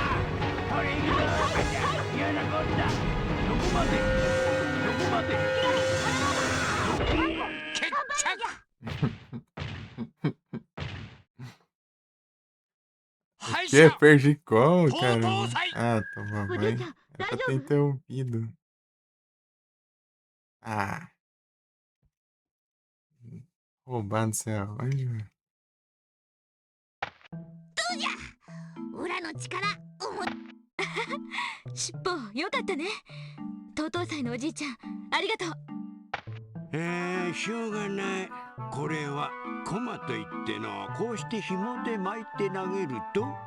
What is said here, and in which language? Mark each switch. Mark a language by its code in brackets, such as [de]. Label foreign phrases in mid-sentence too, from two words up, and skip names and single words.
[ja] これいくぞ。嫌なこった。そこまで。そこまで。決着。 [pt] Que perdi como, cara? Ah, toma banho. Era pra ter interrompido. Ah. Roubando céu. Onde, velho? [ja] どうじゃ。裏の力。尻尾よかったね。東東祭のおじいちゃんありがとう。しょうがない。これはコマといっての、こうして紐で巻いて投げると。